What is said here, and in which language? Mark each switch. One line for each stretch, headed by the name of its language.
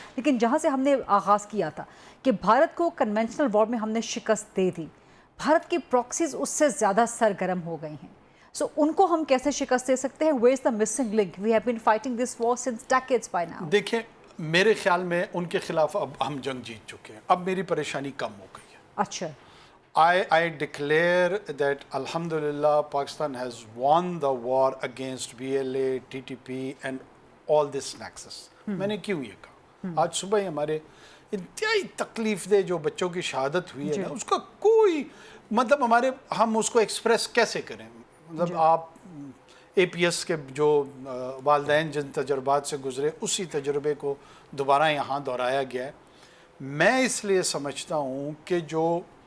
Urdu: لیکن جہاں سے ہم نے آغاز کیا تھا کہ بھارت کو کنونشنل وار میں ہم نے شکست دے دی، بھارت کی پراکسیز اس سے زیادہ سرگرم ہو گئی ہیں. سو ان کو ہم کیسے شکست دے سکتے ہیں؟
English: Where is the missing link? We have been fighting this war since decades by now.
Urdu: دیکھیں، میرے خیال میں ان کے خلاف اب ہم جنگ جیت چکے ہیں، اب میری پریشانی کم ہو گئی ہے. اچھا،
English: I declare that alhamdulillah Pakistan has won the war against BLA, TTP and all this nexus.
Urdu: میں نے کیوں یہ کہا؟ آج صبح ہی ہمارے انتہائی تکلیف دہ جو بچوں کی شہادت ہوئی ہے نا، اس کا کوئی مطلب ہم اس کو ایکسپریس کیسے کریں؟ مطلب آپ اے پی ایس کے جو والدین جن تجربات سے گزرے، اسی تجربے کو دوبارہ یہاں دہرایا گیا ہے. میں اس لیے سمجھتا ہوں کہ جو